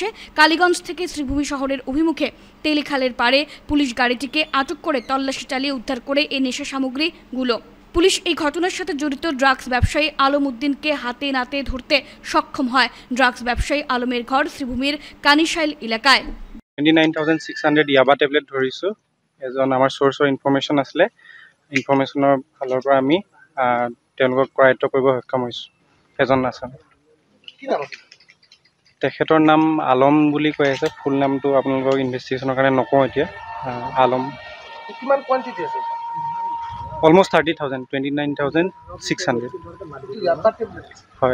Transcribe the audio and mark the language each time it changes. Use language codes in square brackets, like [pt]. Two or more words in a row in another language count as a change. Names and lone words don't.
[bn] কালীগঞ্জ থেকে শ্রীভূমি শহরের অভিমুখে তেলিখালের পাড়ে পুলিশ গাড়িটিকে আটক করে তল্লাশি চালিয়ে উদ্ধার করে এই নেশা সামগ্রীগুলো। পুলিশ এই ঘটনার সাথে জড়িত ড্রাগস ব্যবসায়ী আলম উদ্দিনকে হাতে নাতে ধরতে সক্ষম হয়। ড্রাগস ব্যবসায়ী আলমের ঘর শ্রীভূমির কানিশাইল এলাকায়। [as] 29,600 ইয়াবা ট্যাবলেট ধৰিছোঁ। এজন আমাৰ সোৰ্সৰ ইনফৰমেশ্যন আছিলে। ইনফৰমেশ্যনৰ ফালৰ পৰা আমি তেওঁলোকক কৰায়ত্ব কৰিব সক্ষম হৈছোঁ। এজন আছামী, তেখেতৰ নাম আলম বুলি কৈ আছে। ফুল নামটো আপোনালোকক ইনভেষ্টিগেশ্যনৰ কাৰণে নকওঁ এতিয়া। আলম। কিমান কোৱান্টিটি আছে? অলমোষ্ট 30,000, 29,600 হয়।